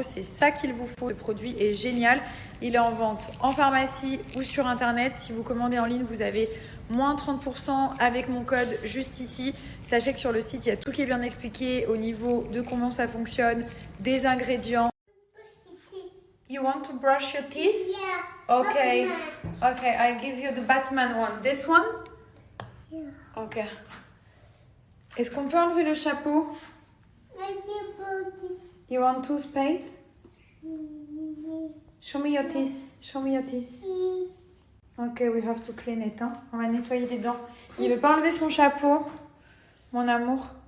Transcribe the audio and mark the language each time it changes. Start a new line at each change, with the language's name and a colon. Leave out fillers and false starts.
French: C'est ça qu'il vous faut. Le produit est génial. Il est en vente en pharmacie ou sur internet. Si vous commandez en ligne, vous avez moins 30% avec mon code juste ici. Sachez que sur le site, il y a tout qui est bien expliqué au niveau de comment ça fonctionne, des ingrédients.
English: You want to brush your teeth? Yeah. Okay. Batman. Okay, I give you the Batman one. This one? Yeah. Okay.
French: Est-ce qu'on peut enlever le chapeau?
English: Let's about this. You want toothpaste? Show me your teeth. Show me your teeth. Okay, we have to clean it.
French: Hein? On va nettoyer les dents. Il veut pas enlever son chapeau, mon amour.